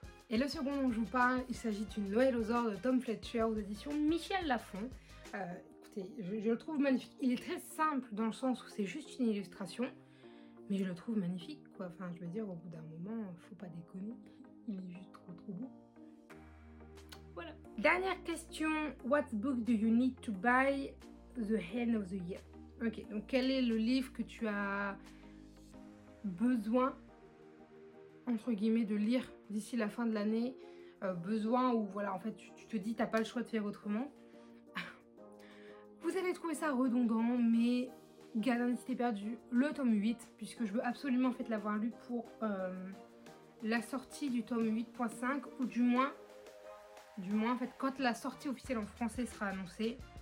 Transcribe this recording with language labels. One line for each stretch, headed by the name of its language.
French: Et le second dont je vous parle, il s'agit d'une Noël aux ors de Tom Fletcher aux éditions Michel Lafon. Écoutez, je le trouve magnifique. Il est très simple dans le sens où c'est juste une illustration, mais je le trouve magnifique, quoi. Enfin, je veux dire, au bout d'un moment, faut pas déconner. Il est juste trop beau. Voilà. Dernière question.
English: What book do you need to buy the end of the year?
French: Ok, donc quel est le livre que tu as besoin, entre guillemets, de lire d'ici la fin de l'année, besoin ou voilà, en fait tu te dis t'as pas le choix de faire autrement. Vous allez trouver ça redondant, mais Gardien des Cités Perdues, le tome 8, puisque je veux absolument en fait l'avoir lu pour la sortie du tome 8.5, ou du moins en fait quand la sortie officielle en français sera annoncée.